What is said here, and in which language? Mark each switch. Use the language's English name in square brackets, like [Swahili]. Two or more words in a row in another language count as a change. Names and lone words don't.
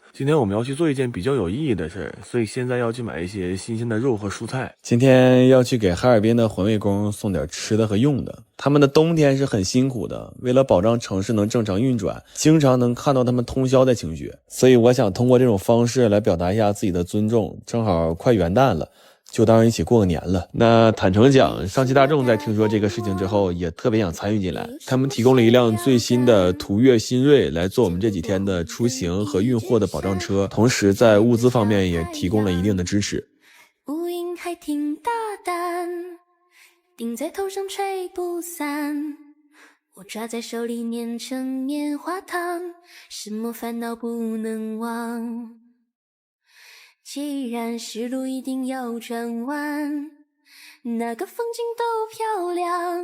[Chinese] 今天我們要去做一件比較有意義的事，所以現在要去買一些新鮮的肉和蔬菜。今天要去給哈爾濱的環衛工送點吃的和用的。他們的冬天是很辛苦的，為了保障城市能正常運轉，經常能看到他們通宵在清雪。所以我想通過這種方式來表達一下自己的尊重。正好快元旦了，就當一起過個年了。那坦誠講，上汽大眾在聽說這個事情之後，也特別想參與進來。他們提供了一輛最新的途岳新銳來做我們這幾天的出行和運貨的保障車，同時在物資方面也提供了一定的支持。乌雲還挺大膽，頂在頭上吹不散，我抓在手裡捏成棉花糖，什麼煩惱不能忘。既然是路一定要轉彎，那個風景都漂亮。